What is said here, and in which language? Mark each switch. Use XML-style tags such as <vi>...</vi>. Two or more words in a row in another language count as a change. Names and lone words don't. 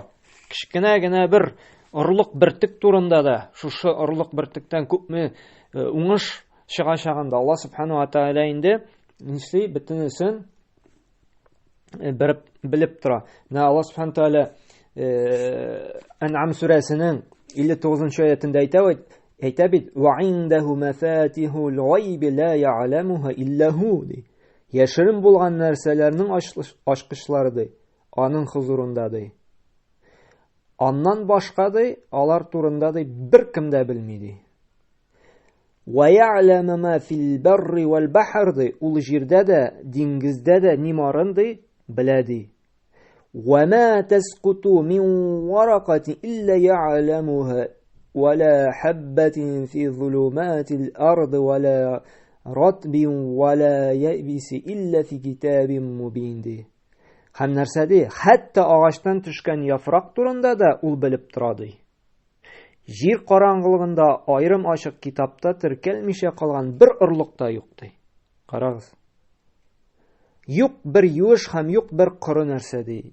<tt>Кичкенә генә бер орлык бертик турында да, шушы орлык бертиктән күпме уңыш чыгачагында Аллаһ</tt> <ar>سبحانه وتعالى</ar> <tt>инде нишли бөтенесен белеп тора. Аллаһ</tt> <ar>سبحانه وتعالى</ar> <tt>Ан'ам сүрәсенең 59нчы аятында әйтә бит:</tt> <ar>"وعنده مفاتح الغيب لا يعلمها إلا هو".</ar> <tt>Яшерен булган нәрсәләрнең ачкычлары ди, аның хузурында ди. Аннан башка ди, алар турында ди беркем дә белми ди.</tt> <ar>ويعلم ما في البر والبحر</ar> <tt>ди, ул җирдә дә, диңгездә дә нимарын ди, белә ди.</tt> <ar>وما تسقط من ورقة إلا يعلمها ولا حبة في ظلمات الأرض ولا رطب ولا يابس إلا في كتاب مبين ди.</ar> <tt>Һәм нәрсә ди? Хәтта агачтан төшкән яфрак турында да ул белеп тора ди. Җир караңгылыгында аерым ачык китапта теркәлмичә калган бер орлык та юк ди. Карагыз. Юк бер юеш һәм юк бер коры нәрсә ди.</tt>